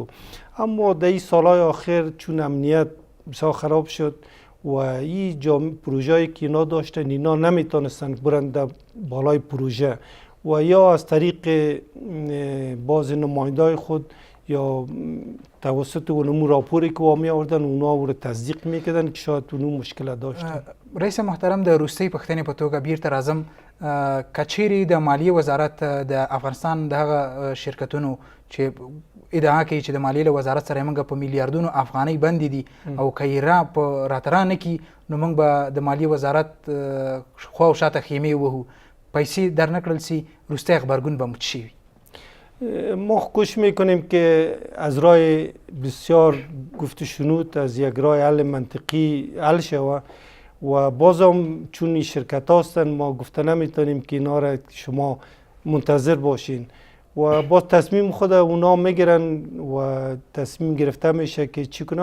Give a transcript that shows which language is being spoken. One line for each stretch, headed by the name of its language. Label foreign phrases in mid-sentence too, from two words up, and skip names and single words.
Persian: اما در این سالهای آخر چون امنیت بسیار خراب شد و این پروژه‌ای که اینا داشتن اینا نمیتونستن برند در بالای پروژه و یا از طریق باز نمایندای خود یا توسط اونمو راپوری که وامی آوردن اونا رو تصدیق میکردن که شاید اونو مشکل داشتن.
Pashto: رئیس محترم د روستۍ پښتنې په توګه بیرته راځم، کچېرې د مالیې وزارت د افغانستان د هغه شرکتونو چې ادعا کوي چې د مالیې له وزارت سره موږ په میلیارډونو افغانۍ بندې دي او که یې راته را نه کړي نو موږ به د مالیې وزارت خوا او شاته خیمې ووهو، پیسې در نه کړل سي، روستی غبرګون به مو څه شي وي؟
Persian: ما کوشش میکنیم که از راه بسیار گفت شنود از یک راه حل منطقی حل شود و بازم چون این شرکت هستن ما گفته نمیتونیم که اینا را شما منتظر باشین و با تصمیم خود اونا میگیرن و تصمیم گرفته میشه که چی کنه.